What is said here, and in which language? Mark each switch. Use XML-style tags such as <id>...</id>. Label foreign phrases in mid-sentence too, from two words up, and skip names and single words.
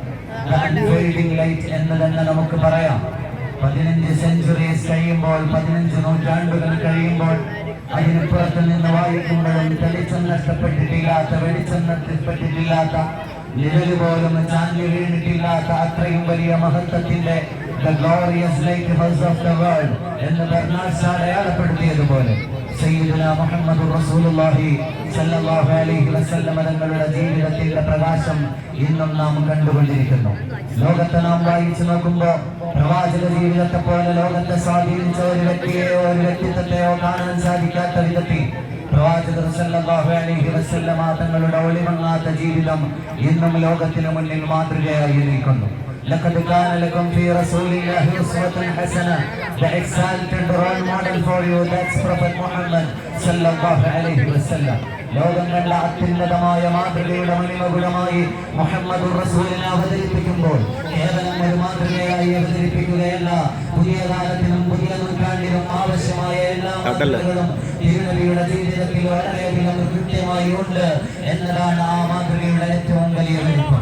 <ml>ലൈറ്റ് എന്ന് തന്നെ നമുക്ക് പറയാം. 15 സെഞ്ചുറീസ് കഴിയുമ്പോൾ, 15 നൂറ്റാണ്ടുകൾ കഴിയുമ്പോൾ അതിനുപുറത്ത് നിന്ന് വായിക്കുമ്പോഴും തെളിച്ചം നഷ്ടപ്പെട്ടിട്ടില്ലാത്ത, വെളിച്ചം നഷ്ടപ്പെട്ടിട്ടില്ലാത്ത, നിഴല് പോലും ചാഞ്ഞു വീണിട്ടില്ലാത്ത അത്രയും വലിയ മഹത്വത്തിന്റെ</ml> <en>The glorious lighthouse of the world</en> <ml>എന്ന് ബെർണാഡ് ഷാ അടയാളപ്പെടുത്തിയതുപോലെ</ml> <ar>سيدنا محمد رسول الله صلى الله عليه وسلم</ar> <ml>തങ്ങളുടെ ജീവിതത്തിന്റെ പ്രകാശം ഇന്നും നാം കണ്ടുകൊണ്ടിരിക്കുന്നു. ലോകത്തെ നാം വായിച്ചു നോക്കുമ്പോൾ പ്രവാചക ജീവിതത്തെ പോലെ ലോകത്തെ സ്വാധീനിച്ച ഒരു വ്യക്തിയെയോ ഒരു വ്യക്തിത്വത്തെയോ കാണാൻ സാധിക്കാത്ത വിധത്തിൽ പ്രവാചകർ</ml> <ar>صلى الله عليه وسلم</ar> <ml>തങ്ങളുടെ ഒളിമങ്ങാത്ത ജീവിതം ഇന്നും ലോകത്തിന് മുന്നിൽ മാതൃകയായി നിൽക്കുന്നു.</ml> <ar>لقد كان لكم في رسول الله أسوة حسنة.</ar> <en>The exalted role model for you, that's Prophet Muhammad</en> <ar>صلى الله عليه وسلم.</ar> <ml>ലോകം കണ്ട അത്യുന്നതമായ മാതൃകയുടെ മണിമകുടമായി മുഹമ്മദ് റസൂലിനെ അവതരിപ്പിക്കുമ്പോൾ കേവലം ഒരു മാതൃകയായി അവതരിപ്പിക്കുകയല്ല, പുതിയ കാലത്തിനും പുതിയ നൂറ്റാണ്ടിനും ആവശ്യമായ എല്ലാ മാതൃകകളും തിരുനബിയുടെ ജീവിതത്തിൽ വളരെയധികം കൃത്യമായി ഉണ്ട് എന്നതാണ് ആ മാതൃകയുടെ ഏറ്റവും വലിയ വലിപ്പം.</ml>